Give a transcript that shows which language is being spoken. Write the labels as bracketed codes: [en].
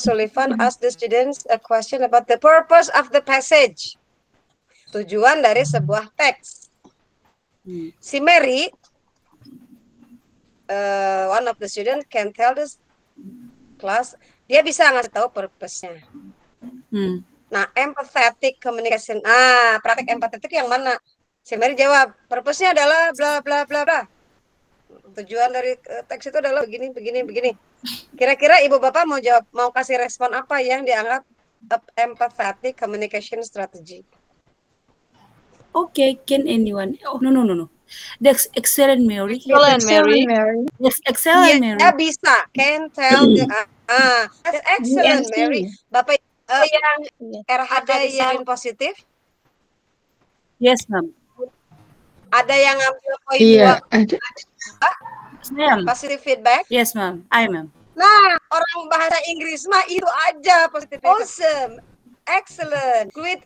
[en] Sullivan asked the students a question about the purpose of the passage. [id] Tujuan dari sebuah teks. Si Mary, [en] one of the students can tell this class, [id] dia bisa ngasih tahu purpose-nya. Nah, empathetic communication. Praktek empathetik yang mana? Si Mary jawab, purpose-nya adalah bla bla bla bla. Tujuan dari teks itu adalah begini. Kira-kira Ibu Bapak mau jawab, mau kasih respon apa yang dianggap empathetic communication strategy? [en] Okay, can anyone? Oh, no. That's excellent, Mary. Excellent, Mary. Yes, excellent, Mary. [id] Dia bisa. [en] Can tell. That's excellent, Mary. [id] Bapak yang ada yang positif? [en] Yes, ma'am. [id] Ada yang ngambil poin Iya, 2? ada. [en] Yes, ma'am. Positive feedback? Yes, ma'am. I, ma'am. [id] Nah, orang bahasa Inggris mah itu aja positif. [en] Awesome, excellent, great